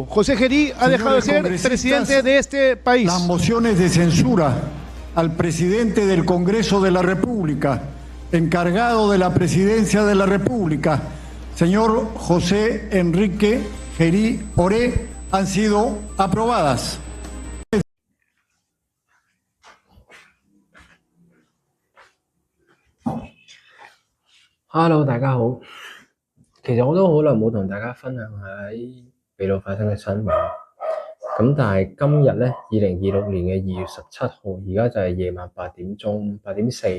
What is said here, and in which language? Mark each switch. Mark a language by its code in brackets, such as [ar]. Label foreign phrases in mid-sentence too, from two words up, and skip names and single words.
[es] José Gerí ha dejado de ser presidente de este país. Las mociones de censura al presidente del Congreso de la República, encargado de la presidencia de la República, señor José Enrique Gerí Oré, han sido aprobadas. [yue] Hello， 大家好。其實我都好耐冇同大家分享下喺秘魯發生嘅新聞。咁但係今日咧，2026年嘅2月17號，而家就係夜晚8點鐘，8點4。